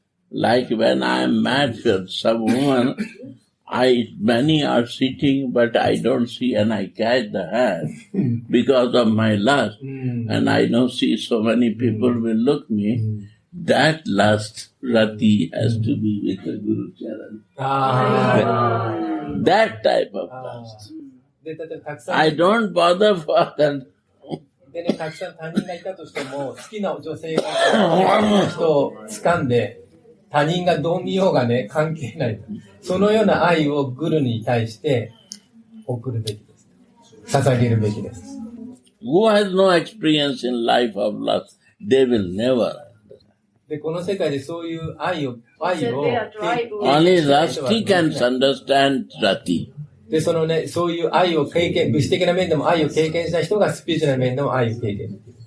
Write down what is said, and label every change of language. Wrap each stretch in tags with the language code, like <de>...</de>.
<en>Like when I am mad for some woman, many are sitting, but I don't see, and I catch the hand because of my lust. And I don't see so many people will look me. That lust, Rati, has to be with the Guru Charan. That type of lust. I don't bother for that.</en> <ja>でね、たくさん他人がいたとしても、好きな女性が人を掴んで、他人がどう見ようがね、関係ない。そのような愛をグルに対して送るべきです。捧げるべきです。</ja> <en>Who has no experience in life of lust, they will never.</en> <ja>で、この世界でそういう愛を、</ja> <en>Only Rasti can understand Rati.</en> <ja>で、そのね、そういう愛を経験、物質的な面でも愛を経験した人がスピリチュアルな面でも愛を経験できる。</ja>